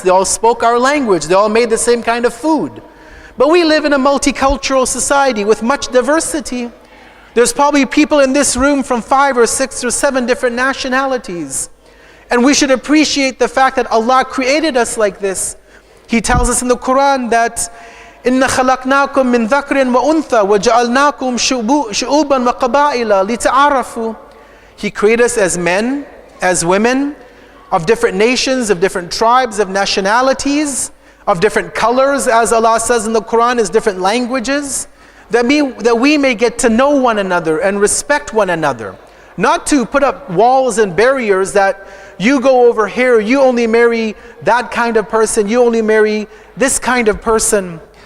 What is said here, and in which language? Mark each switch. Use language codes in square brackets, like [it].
[en] They all spoke our language. They all made the same kind of food. But we live in a multicultural society with much diversity. There's probably people in this room from 5 or 6 or 7 different nationalities. And we should appreciate the fact that Allah created us like this. He tells us in the Quran that [ar] إِنَّ خَلَقْنَاكُم مِّن ذَكْرٍ وَأُنثَى وَجَعَلْنَاكُم شُعُوبًا وَقَبَائِلَ لِتَعَارَفُوا. [en] He created us as men, as women, of different nations, of different tribes, of nationalities, of different colors, as Allah says in the Quran, as different languages, that we may get to know one another and respect one another. Not to put up walls and barriers that you go over here, you only marry that kind of person, you only marry this kind of person.